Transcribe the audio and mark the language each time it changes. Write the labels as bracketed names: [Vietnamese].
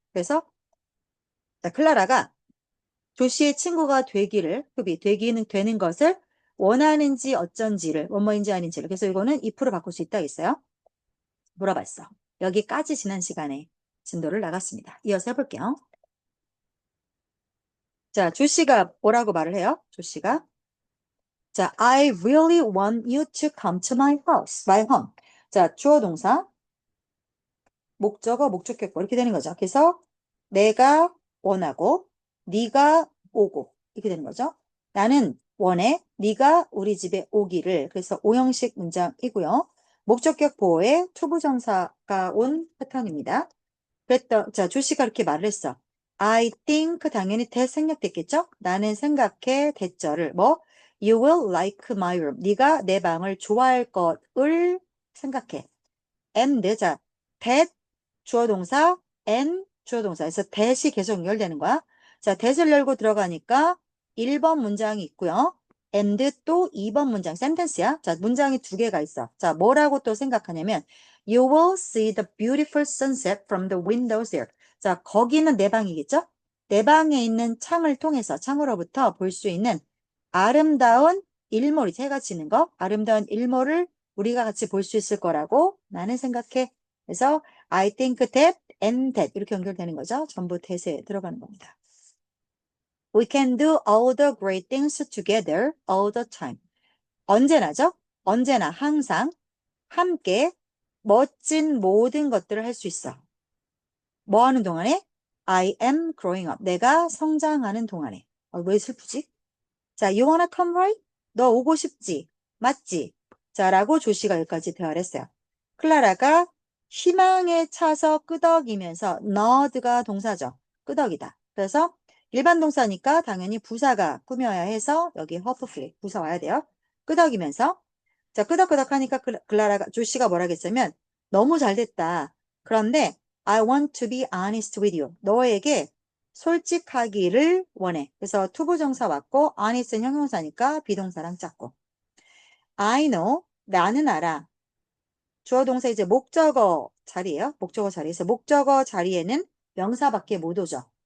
[Korean] 그래서 자, 클라라가 조씨의 친구가 되기는 되는 것을 원하는지 어쩐지를, 뭐뭐인지 아닌지를. 그래서 이거는 if로 바꿀 수 있다 했어요. 물어봤어. 여기까지 지난 시간에 진도를 나갔습니다. 이어서 해볼게요. 자, 조씨가 뭐라고 말을 해요? 조씨가. [English] 자, I really want you to come to my home. [Korean] 자, 주어 동사, 목적어, 목적격보 이렇게 되는 거죠. 그래서 내가 원하고 네가 오고 이렇게 되는 거죠. 나는 원해 네가 우리 집에 오기를. 그래서 오형식 문장이고요. 목적격 보호에 투부정사가 온 패턴입니다. 자, 조씨가 이렇게 말을 했어. [English] I think [Korean] 당연히 대생략됐겠죠? 나는 생각해 대절을 [English] You will like my room. [Korean] 네가 내 방을 좋아할 것을 생각해. And 자, that 주어 동사 and 주어 동사. 그래서 that이 계속 연결되는 거야. 자, that을 열고 들어가니까 1번 문장이 있고요. and 또 2번 문장, 센텐스야. 자, 문장이 2개가 있어. 자, 뭐라고 또 생각하냐면 [English] You will see the beautiful sunset from the windows there. [Korean] 자, 거기는 내 방이겠죠? 내 방에 있는 창을 통해서, 창으로부터 볼 수 있는 아름다운 일몰이, 해가 지는 거, 아름다운 일몰을 우리가 같이 볼 수 있을 거라고 나는 생각해. 그래서 [English] I think that and that [Korean] 이렇게 연결되는 거죠. 전부 that에 들어가는 겁니다. [English] We can do all the great things together all the time. [Korean] 언제나죠? 언제나 항상 함께 멋진 모든 것들을 할 수 있어. 뭐 하는 동안에? [English] I am growing up. [Korean] 내가 성장하는 동안에. 왜 슬프지? 자, [English] you wanna come right? [Korean] 너 오고 싶지? 맞지? 자, 라고 조시가 여기까지 대화를 했어요. 클라라가 희망에 차서 끄덕이면서 nod가 동사죠. 끄덕이다. 그래서 일반 동사니까 당연히 부사가 꾸며야 해서 여기 hopefully 부사 와야 돼요. 끄덕이면서 자, 끄덕끄덕 하니까 클라라가 조시가 뭐라겠냐면 너무 잘 됐다. [English] 그런데 I want to be honest with you. [Korean] 너에게 솔직하기를 원해. 그래서 투부정사 왔고 honest는 형용사니까 비동사랑 짰고 [English] I know [Korean] 나는 알아. 주어 동사 이제 목적어 자리예요. 목적어 자리에서 목적어 자리에는 명사밖에 못 오죠.